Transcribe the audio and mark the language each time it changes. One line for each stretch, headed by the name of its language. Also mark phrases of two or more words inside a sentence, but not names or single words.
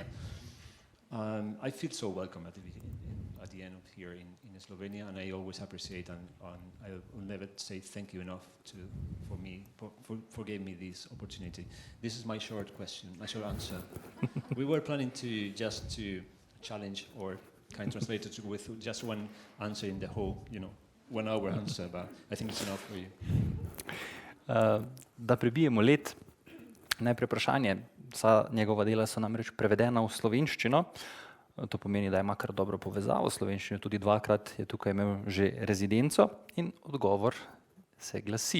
English: I feel so welcome at the end of here in Slovenia, and I always appreciate and I will never say thank you enough for giving me this opportunity. This is my short answer. We were planning to challenge or kind translators with just one answer in the whole, 1 hour answer, but I think it's enough for you.
Slovenian: Da prebijemo led, najprej vprašanje. Vsa njegova dela so namreč prevedena v slovenščino. To pomeni, da ima kar dobro povezavo s slovenščino. Tudi 2-krat je tukaj imel že rezidenco in odgovor se glasi.